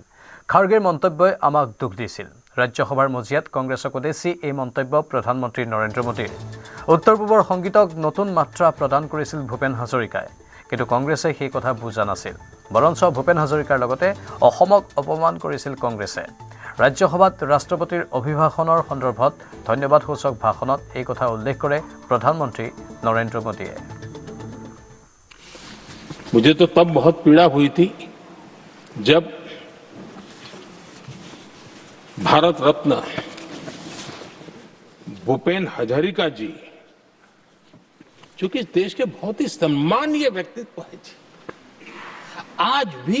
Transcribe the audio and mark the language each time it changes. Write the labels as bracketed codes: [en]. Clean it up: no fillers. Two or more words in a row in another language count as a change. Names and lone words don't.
[as] খাৰ্গেৰ মন্তব্যই আমাক দুখ দিছিল ৰাজ্যসভাৰ মজিয়াত কংগ্ৰেছক উদ্দেশ্যি এই মন্তব্য প্ৰধানমন্ত্ৰী নৰেন্দ্ৰ মোদীৰ উত্তৰ পূবৰ সংগীতক নতুন মাত্ৰা প্ৰদান কৰিছিল ভূপেন হাজৰিকাই কিন্তু কংগ্ৰেছে সেই কথা বুজা নাছিল বৰঞ্চ ভূপেন হাজৰিকাৰ লগতে অসমক অপমান কৰিছিল কংগ্ৰেছে ৰাজ্যসভাত ৰাষ্ট্ৰপতিৰ অভিভাষণৰ সন্দৰ্ভত ধন্যবাদসূচক ভাষণত এই কথা উল্লেখ কৰে প্ৰধানমন্ত্ৰী নৰেন্দ্ৰ মোদীয়ে [hi] मुझे तो तब बहुत पीड़ा हुई थी जब भारत रत्न भूपेन हजारिका जी जो कि देश के बहुत ही सम्मानीय व्यक्तित्व है जी आज भी